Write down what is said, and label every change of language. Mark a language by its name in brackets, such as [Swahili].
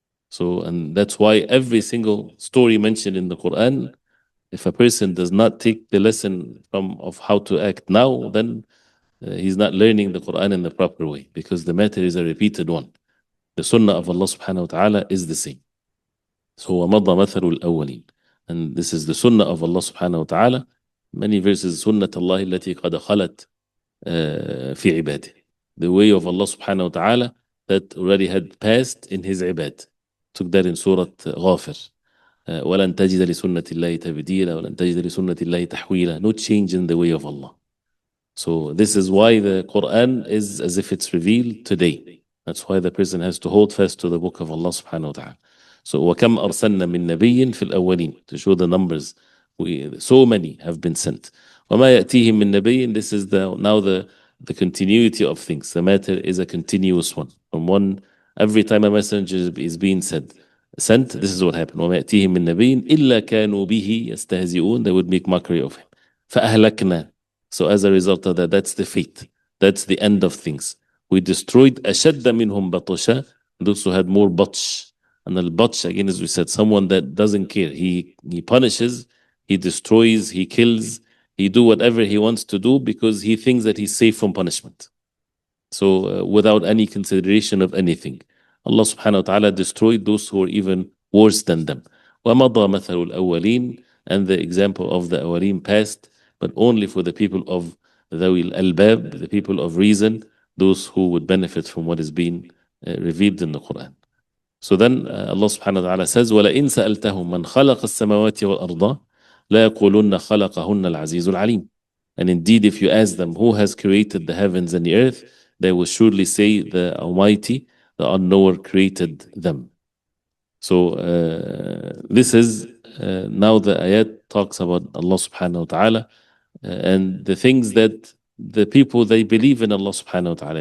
[English] So, and that's why every single story mentioned in the Quran, if a person does not take the lesson of how to act now, then he's not learning the Quran in the proper way, because the matter is a repeated one. The sunnah of Allah subhanahu wa ta'ala is the same. [Arabic] So وَمَضَى مَثَلُ الْأَوَّلِينَ. [English] And this is the sunnah of Allah subhanahu wa ta'ala. Many verses, [Arabic] سُنَّةَ اللَّهِ الَّتِي قَدْ خَلَتْ فِي عِبَادِهِ. [English] The way of Allah subhanahu wa ta'ala that already had passed in His ibad. Took that in Surah Ghafir. [Arabic] وَلَنْ تَجِدَ لِسُنَّةِ اللَّهِ تَبْدِيلًا وَلَنْ تَجِدَ لِسُنَّةِ اللَّهِ تَحْوِيلًا. [English] No change in the way of Allah. So this is why the Quran is as if it's revealed today. That's why the person has to hold fast to the book of Allah subhanahu wa ta'ala. [Arabic] So وَكَمْ أَرْسَلْنَا مِن نَبِيٍّ فِي الْأَوَّلِينَ, [English] to show the numbers. So many have been sent. [Arabic] وَمَا يَأْتِيهِم مِّن نَبِيٍّ. [English] This is now the continuity of things. The matter is a continuous one. From one, every time a messenger is being sent, this is what happened. [Arabic] وَمَا يَأْتِيهِم مِّن نَبِيٍّ إِلَّا كَانُوا بِهِ يَسْتَهْزِئُونَ. [English] They would make mockery of him. [Arabic] فَأَهْلَكْنَا. [English] So as a result of that, that's the fate. That's the end of things. We destroyed [Arabic] أَشَدَّ مِنْهُمْ بَطْشًا. [English] Those who had more batsh. And the batsh, again, as we said, someone that doesn't care. He punishes, he destroys, he kills, he do whatever he wants to do because he thinks that he's safe from punishment. So without any consideration of anything. Allah subhanahu wa ta'ala destroyed those who were even worse than them. [Arabic] وَمَضَى مَثَلُ الْأَوَّلِينَ. [English] And the example of the awwaleen passed, but only for the people of [Arabic] ذوي الألباب, [English] the people of reason, those who would benefit from what is being revealed in the Quran. So then Allah subhanahu wa ta'ala says, [Arabic] وَلَئِن سَأَلْتَهُمْ مَنْ خَلَقَ السَّمَاوَاتِ وَالْأَرْضَ لَيَقُولُنَّ خَلَقَهُنَّ الْعَزِيزُ الْعَلِيمُ. [English] And indeed, if you ask them who has created the heavens and the earth, they will surely say the Almighty, the Unknower created them. So this is now the ayat talks about Allah subhanahu wa ta'ala and the things that the people, they believe in Allah subhanahu wa ta'ala.